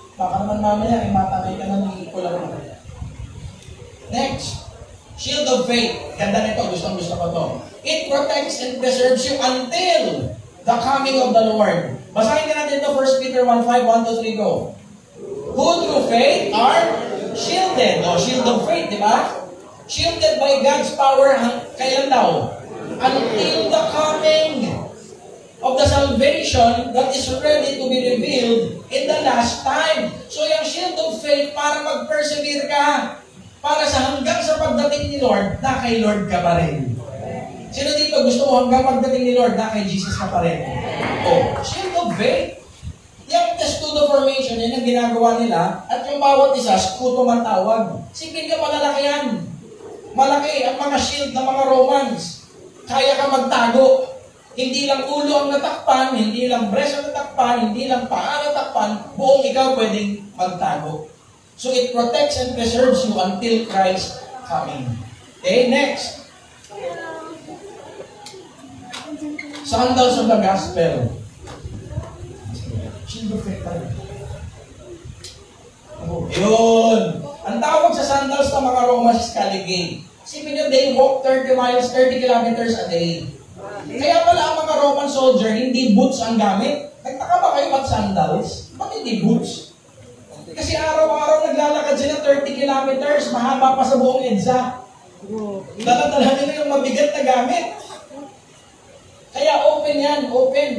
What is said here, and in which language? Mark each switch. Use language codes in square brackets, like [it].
[tl] Baka naman mamaya ay matangay ka na ng kulang. Next, shield of faith. Ganda nito, gustong-gusto ko to. [en] It protects and preserves you until the coming of the Lord. [tl] Basahin ka natin ito, [en] 1 Peter 1:5, 1-3, go. Who through faith are shielded. O, shield of faith, [tl] di ba? [en] Shielded by God's power, [tl] kailan daw? [en] Until the coming of the salvation that is ready to be revealed in the last time. [tl] So, yung shield of faith, para mag-persevere ka, para sa hanggang sa pagdating ni Lord, na kay Lord ka pa rin. Sino dito gusto mo hanggang pagdating ni Lord, na kay Jesus ka pa rin? Oh, shield of faith. Yung testudo formation, yun ang ginagawa nila, at yung bawat isa, skuto man tawag. Sipin ka, malalaki yan. Malaki ang mga shield ng mga Romans. Kaya ka magtago. Hindi lang ulo ang natakpan, hindi lang breast ang natakpan, hindi lang paa ang natakpan, buong ikaw pwedeng magtago. [en] So it protects and preserves you until Christ coming. Okay, next. Sandals of the Gospel. Shield of faith. [tl] Yun. Ang tawag sa sandals ng mga Romans is caligate. Isipin nyo, [en] they walk 30 miles, 30 kilometers a day. [tl] Kaya pala ang mga Roman soldier, hindi boots ang gamit. Nagtaka ba kayo at sandals? Ba't hindi boots? Kasi araw-araw naglalakad sila 30 kilometers, mahaba pa sa buong EDSA. Dala-dala nila yung mabigat na gamit. Kaya open yan, open.